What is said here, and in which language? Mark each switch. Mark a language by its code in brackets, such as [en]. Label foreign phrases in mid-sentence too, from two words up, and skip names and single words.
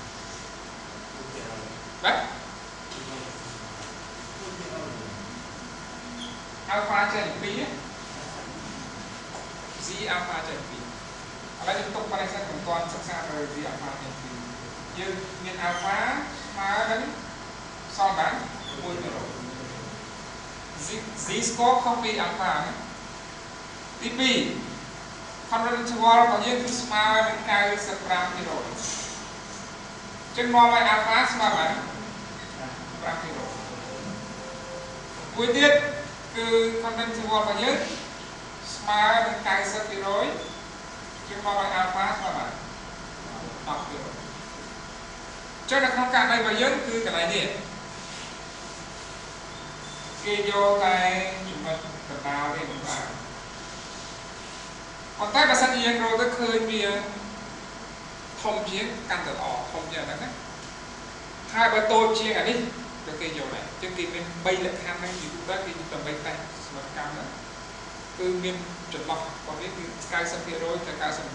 [km] បាទ alpha ចែកពី2 [en] Z alpha [km] ចែកពី2ឥឡូវយើងទុកប៉ុណ្ណេះសិនមិនទាន់សិក្សាទៅ [en] Z alpha [km] ចែកពី2យើងមាន alpha ស្មើនឹងសល់បាន 1% [en] Z score [km] ខុសពី alpha ណាទី2 [en] confidence interval [km] របស់យើងគឺស្មើនឹង 95% ចឹងមកឲ្យ alpha ស្មើបាន 5% មួយទៀតគឺ [en] confidence interval [km] របស់យើងស្មើនឹង 90% ចឹងមកឲ្យ alpha ស្មើបាន 10% ចឹងនៅក្នុងករណីរបស់យើងគឺកន្លែងនេះគេយកតែចំណុចកណ្ដាលនេះមិនបានប៉ុន្តែបើសិនជាយើងរកទៅឃើញវាធំជាងកាន់តែល្អធំជាងហ្នឹងណាហើយបើតូចជាងអានេះក៏គេយកដែរចឹងគេមាន3លក្ខខណ្ឌហ្នឹងយូរដែរគេដើម្បីតែសមត្ថកម្មហ្នឹងគឺមានចន្លោះរបស់វាគឺ90%ទៅ 99%